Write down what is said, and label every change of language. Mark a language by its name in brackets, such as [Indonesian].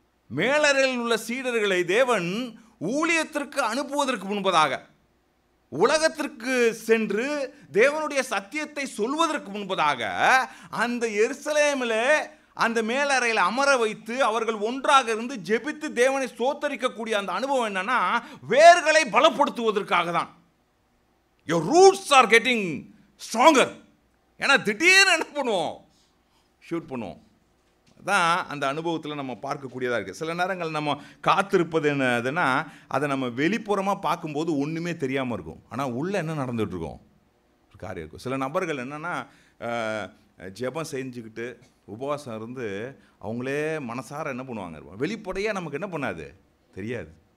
[Tamil] மேலறையில் உள்ள சீடர்களை தேவன் ஊழியத்திற்கு அனுப்புவதற்கு முன்பதாக, உலகத்திற்கு சென்று தேவனுடைய சத்தியத்தை சொல்வதற்கு முன்பதாக அந்த எருசலேமில் அந்த மேலறையில் அமர வைத்து அவர்கள் ஒன்றாக இருந்து ஜெபித்து தேவனை ஸ்தோத்தரிக்கக்கூடிய அந்த அனுபவம் என்னன்னா வேர்களை பலப்படுத்துவதற்காக தான். [English] Your roots are getting stronger. [Tamil] ஏன்னா திடீர்னு என்ன பண்ணுவோம், ஷூட் பண்ணுவோம். தான் அந்த அனுபவத்தில் நம்ம பார்க்கக்கூடியதாக இருக்குது. சில நேரங்கள் நம்ம காத்திருப்பது என்னதுன்னா அதை நம்ம வெளிப்புறமாக பார்க்கும்போது ஒன்றுமே தெரியாமல் இருக்கும், ஆனால் உள்ளே என்ன நடந்துகிட்ருக்கோம் காரியம் இருக்கும். சில நபர்கள் என்னென்னா ஜெபம் செஞ்சுக்கிட்டு உபவாசம் இருந்து அவங்களே மனசார என்ன பண்ணுவாங்க, வெளிப்படையாக நமக்கு என்ன பண்ணாது தெரியாது.